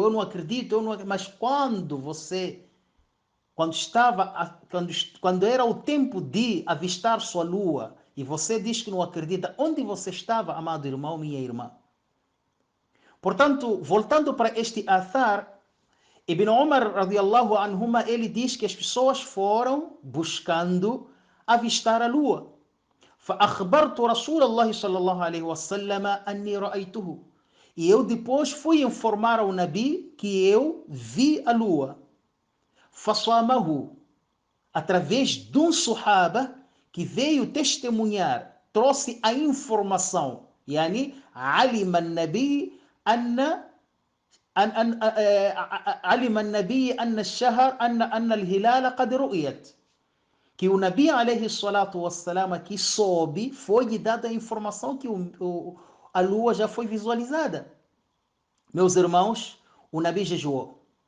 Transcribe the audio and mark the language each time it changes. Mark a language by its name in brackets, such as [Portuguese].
[Portuguese] Eu não acredito, mas quando era o tempo de avistar sua lua, e você diz que não acredita, onde você estava, amado irmão, minha irmã? Portanto, voltando para este athar, Ibn Umar, radiallahu anhuma, ele diz que as pessoas foram buscando avistar a lua. [Arabic] فأخبرت رسول الله صلى الله عليه وسلم أني رأيته. [Portuguese] E eu depois fui informar ao Nabi que eu vi a lua. [Arabic] فصامه. [Portuguese] Através de um sahaba que veio testemunhar, trouxe a informação. [Arabic] يعني علم النبي أن علم النبي أن الشهر أن الهلال قد رؤيت. [Portuguese] Que o Nabi alayhi salatu wassalam aqui soube, foi dada a informação que a lua já foi visualizada. Meus irmãos, o Nabi jejuou.